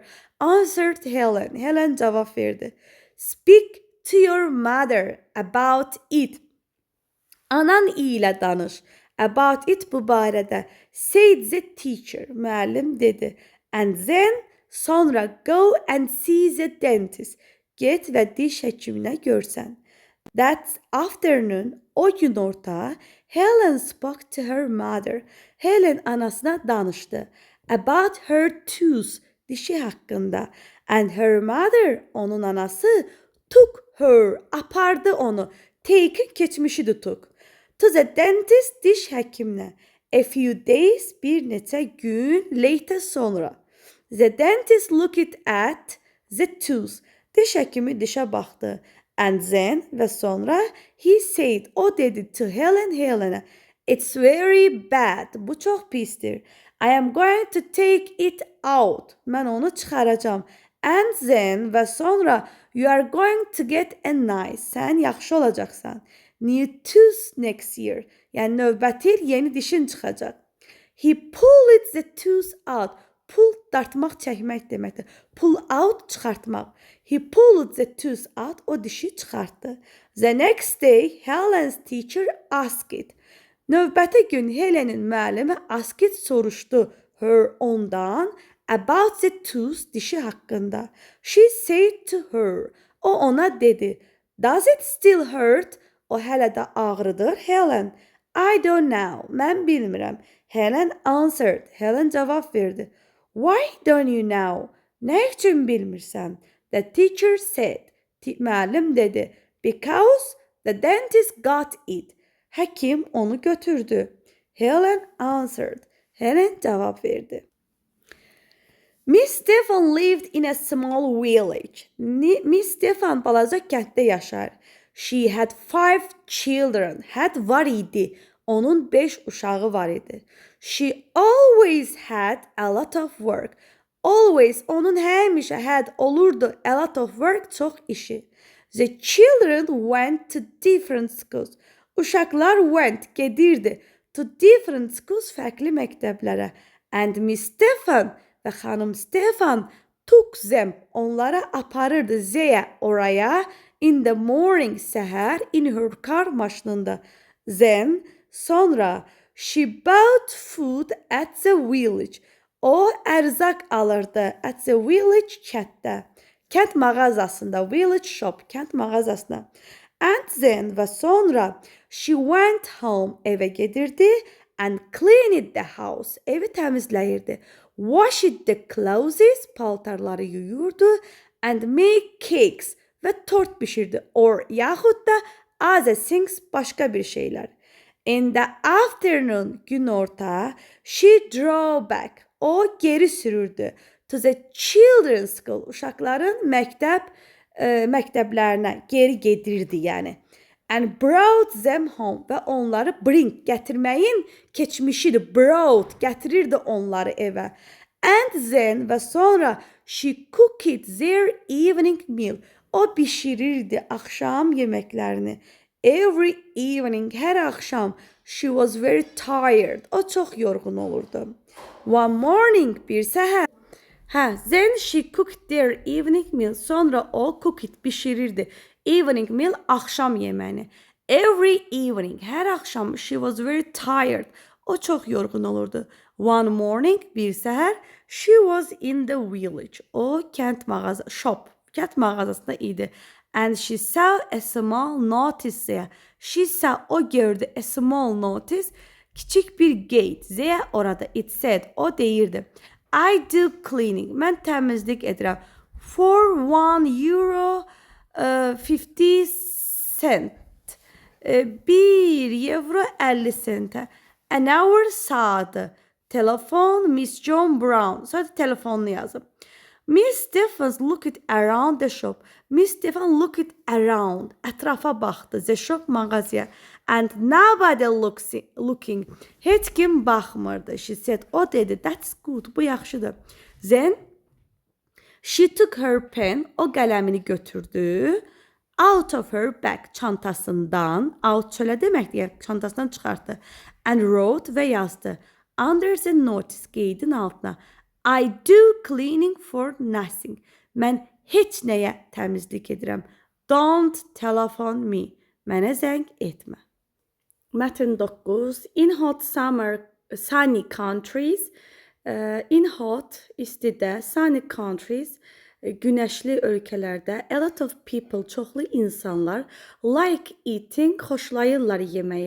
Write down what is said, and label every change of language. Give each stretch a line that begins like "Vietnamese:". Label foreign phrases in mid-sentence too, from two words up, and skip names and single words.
English: Answered Helen.
Azerbaijani: Helen cavab verdi.
English: Speak to your mother about it.
Azerbaijani: Anan ilə danış.
English: About it
Azerbaijani: bu barədə.
English: Said the teacher.
Azerbaijani: Müəllim dedi.
English: And then, sonra go and see the dentist.
Azerbaijani: Get və diş həkiminə görsən.
English: That afternoon,
Azerbaijani: o gün orta,
English: Helen spoke to her mother.
Azerbaijani: Helen anasına danışdı.
English: About her tooth,
Azerbaijani: dişi haqqında.
English: And her mother,
Azerbaijani: onun anası,
English: took her,
Azerbaijani: apardı onu.
English: Take keçmişidir took. To the dentist,
Azerbaijani: diş həkiminə.
English: A few days,
Azerbaijani: bir neçə gün,
English: later sonra. The dentist looked at the tooth.
Azerbaijani: Diş həkimi dişə baxdı.
English: And then,
Azerbaijani: və sonra,
English: he said,
Azerbaijani: o dedi
English: to Helen, Helen'a, it's very bad,
Azerbaijani: bu çox pisdir.
English: I am going to take it out.
Azerbaijani: Mən onu çıxaracağım.
English: And then,
Azerbaijani: və sonra,
English: you are going to get a nice,
Azerbaijani: sən yaxşı olacaqsan.
English: New tooth next year.
Azerbaijani: Yəni, növbəti il yeni dişin çıxacaq.
English: He pulled the tooth out. Pull,
Azerbaijani: dartmaq, çəkmək deməkdir.
English: Pull out, çıxartmaq. He pulled the tooth out,
Azerbaijani: o dişi çıxartdı.
English: The next day, Helen's teacher asked.
Azerbaijani: Növbəti gün Helen'in müəllimi asked soruşdu her ondan
English: about the tooth,
Azerbaijani: dişi haqqında.
English: She said to her,
Azerbaijani: o ona dedi.
English: Does it still hurt?
Azerbaijani: O hələ də ağrıdır, Helen.
English: I don't know,
Azerbaijani: mən bilmirəm.
English: Helen answered,
Azerbaijani: Helen cavab verdi.
English: Why don't you know?
Azerbaijani: Nə üçün bilmirsən?
English: The teacher said,
Azerbaijani: Müəllim dedi.
English: Because the dentist got it.
Azerbaijani: Həkim onu götürdü.
English: Helen answered.
Azerbaijani: Helen cavab verdi.
English: Miss Stefan lived in a small village.
Azerbaijani: Miss Stefan balaca kənddə yaşar.
English: She had 5 children.
Azerbaijani: Had var idi. Onun 5 uşağı var idi.
English: She always had a lot of work. Always
Azerbaijani: onun həmişə
English: had olurdu a lot of work,
Azerbaijani: çox işi.
English: The children went to different schools. Uşaqlar went gedirdi to different schools,
Azerbaijani: fərqli məktəblərə.
English: And Miss Stefan
Azerbaijani: və xanım
English: Stefan took them,
Azerbaijani: onlara aparırdı Zeyə oraya
English: in the morning,
Azerbaijani: səhər,
English: in her car,
Azerbaijani: maşınında.
English: Then, sonra she bought food at the village.
Azerbaijani: O ərzaq alırdı
English: at the village,
Azerbaijani: kənddə. Kənd mağazasında,
English: village shop,
Azerbaijani: kənd mağazasında.
English: And then
Azerbaijani: və sonra
English: she went home,
Azerbaijani: evə gedirdi
English: and cleaned the house,
Azerbaijani: evi təmizləyirdi.
English: Washed the clothes,
Azerbaijani: paltarları yuyurdu
English: and make cakes
Azerbaijani: və tort bişirdi.
English: Or
Azerbaijani: yaxud da
English: other things,
Azerbaijani: başqa bir şeylər.
English: In the afternoon, günorta, she drove back.
Azerbaijani: O geri sürürdü.
English: To the children's school,
Azerbaijani: uşaqların məktəblərinə geri gedirdi yəni.
English: And brought them home
Azerbaijani: və onları
English: bring,
Azerbaijani: gətirməyin keçmişidir. Brought, gətirirdi onları evə.
English: And then
Azerbaijani: və sonra
English: she cooked their evening meal.
Azerbaijani: O bişirirdi axşam yeməklərini.
English: Every evening,
Azerbaijani: hər axşam,
English: she was very tired.
Azerbaijani: O çox yorğun olurdu.
English: One morning,
Azerbaijani: bir səhər.
English: Then she cooked their evening meal.
Azerbaijani: Sonra o cooked, bişirirdi.
English: Evening meal,
Azerbaijani: axşam yeməyini.
English: Every evening,
Azerbaijani: hər axşam,
English: she was very tired.
Azerbaijani: O çox yorğun olurdu.
English: One morning,
Azerbaijani: bir səhər,
English: she was in the village.
Azerbaijani: O kənd mağazasında idi.
English: And she saw a small notice there. She saw,
Azerbaijani: o gördü,
English: a small notice,
Azerbaijani: kiçik bir gate.
English: There, orada, it said,
Azerbaijani: o deyirdi.
English: I do cleaning.
Azerbaijani: Mən təmizlik edirəm.
English: For €1 50 cent.
Azerbaijani: 1 euro 50 sentə.
English: An hour saatı.
Azerbaijani: Telefon Miss John Brown. Sonra telefonunu yazıb.
English: Miss Stefan looked around the shop. Miss Stefan looked around.
Azerbaijani: Ətrafa baxdı.
English: The shop, mağazaya. And nobody looking.
Azerbaijani: Heç kim baxmırdı.
English: She said,
Azerbaijani: o dedi,
English: that's good,
Azerbaijani: bu yaxşıdır.
English: Then she took her pen,
Azerbaijani: o qələmini götürdü.
English: Out of her bag, çantasından.
Azerbaijani: Out çölə deməkdir, çantasından çıxartdı.
English: And wrote
Azerbaijani: və yazdı.
English: Under the notice,
Azerbaijani: qeydin altına.
English: I do cleaning for nothing.
Azerbaijani: Mən heç nəyə təmizlik edirəm.
English: Don't telephone me.
Azerbaijani: Mənə zəng etmə. Mətn 9.
English: In hot summer, sunny countries. In hot, istidə, sunny countries,
Azerbaijani: günəşli ölkələrdə,
English: a lot of people,
Azerbaijani: çoxlu insanlar,
English: like eating,
Azerbaijani: xoşlayırlar yeməyi.